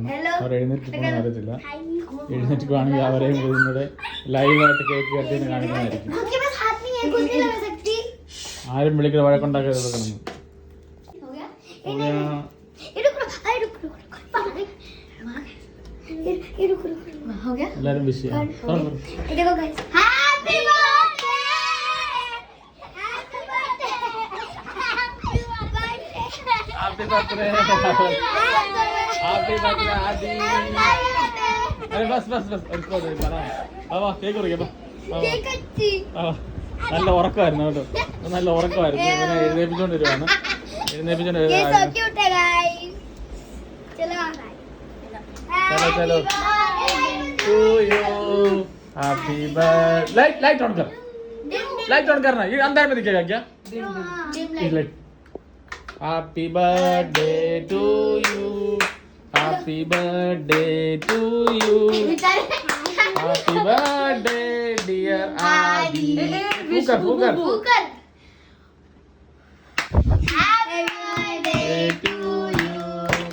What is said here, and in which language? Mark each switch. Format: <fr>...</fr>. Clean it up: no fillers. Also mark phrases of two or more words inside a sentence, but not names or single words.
<ml>അവർ എഴുന്നേറ്റ് പോകണമെന്ന് അറിയത്തില്ല. എഴുന്നേറ്റ് പോകണമെങ്കിൽ അവരെയും കൂടെ ലൈവായിട്ട്</ml> <en>cake cut</en> <ml>ചെയ്യുന്ന കാണിക്കുന്നതായിരിക്കും. ആരും വിളിക്കുന്ന വഴക്കുണ്ടാക്കി കൊടുക്കണം. എല്ലാരും വിഷ് ചെയ്യാം.</ml> <en>Happy birthday Adi.</en> <hi>अरे बस</hi> <ml>കേക്ക് കുറിക്കാം. നല്ല ഉറക്കമായിരുന്നു കേട്ടോ. നല്ല ഉറക്കമായിരുന്നു. ഇവനെ എഴുന്നേപ്പിച്ചോണ്ട് വരുവാണ്.</ml> <en>चलो to you happy birthday. light on</en> <hi>करना. ये अंदर में दिखेगा क्या?</hi> <en>happy birthday to you. happy birthday to you. happy birthday dear Adi. फूकर happy birthday to you.</en>